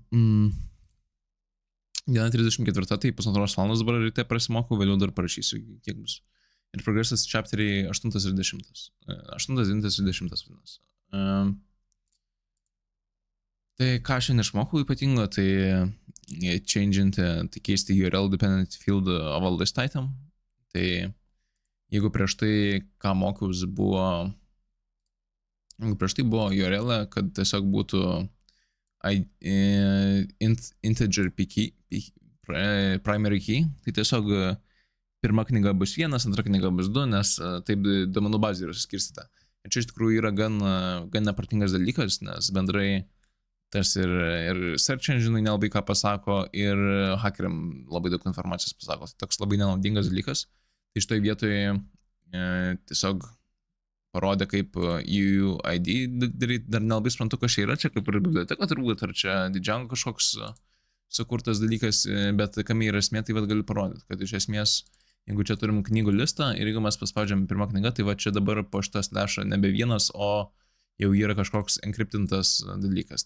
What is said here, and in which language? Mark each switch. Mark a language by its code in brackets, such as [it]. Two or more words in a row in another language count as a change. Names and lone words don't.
[lt] Diena 34, tai pusantros valandos dabar ryte prasimokau, vėliau dar parašysiu, kiek bus. Ir progresas chapteriai 8 ir 10. 8, 9 ir 10 vadinasi. Tai ką šiandien išmokau ypatingo, tai tai keisti [en] URL dependent field of all list item. [lt] Tai jeigu prieš tai, ką mokiausi, buvo URL, kad tiesiog būtų [en] integer primary key, [lt] tai tiesiog pirma knyga bus 1, antra knyga bus 2, nes taip duomenų bazė yra suskirstyta. Ir čia iš tikrųjų yra gan nepratingas dalykas, nes bendrai tarsi ir [en] search engine [lt] nelabai ką pasako, ir hackeriam labai daug informacijos pasako. Tai toks labai nenaudingas dalykas. Tai šitoj vietoje tiesiog parodė, kaip UUID daryti, dar nelabai suprantu, kas čia yra, čia kaip ir biblioteka turbūt, ar čia Django kažkoks sukurtas dalykas, bet kam yra esmė, tai galiu parodyti, kad iš esmės, jeigu čia turim knygų listą ir jeigu mes paspaudžiam pirmą knygą, tai čia dabar po šitą slashą nebe vienas, o jau yra kažkoks encryptintas dalykas.